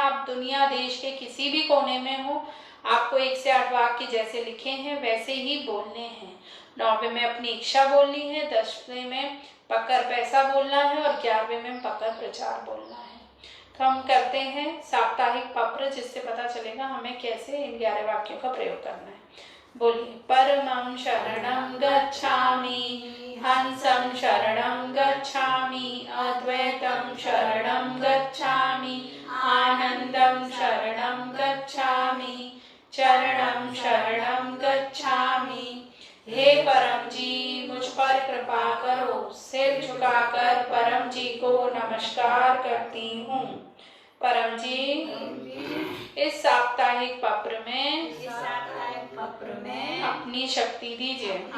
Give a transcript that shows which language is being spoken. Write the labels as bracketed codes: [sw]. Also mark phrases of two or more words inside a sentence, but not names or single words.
[hi] आप दुनिया, देश के किसी भी कोने में हो, आपको 1 से 8 वाक्य जैसे लिखे हैं वैसे ही बोलने हैं। 9वें में अपनी इच्छा बोलनी है, 10वें में पकड़ पैसा बोलना है और 11वें में पकड़ प्रचार बोलना है। तो हम करते हैं साप्ताहिक पत्र, जिससे पता चलेगा हमें कैसे इन 11 वाक्यों का प्रयोग करना है। बोलिए, [pi] परमं शरणं गच्छामि, हंसं शरणं गच्छामि, अद्वैतं शरणं गच्छामि, आनंदं शरणं गच्छामि, चरणं शरणं गच्छामि। [hi] हे परम जी, मुझ पर कृपा करो। सिर झुकाकर परम जी को नमस्कार करती हूँ। परम जी, इस साप्ताहिक पत्र में अपनी शक्ति दीजिए।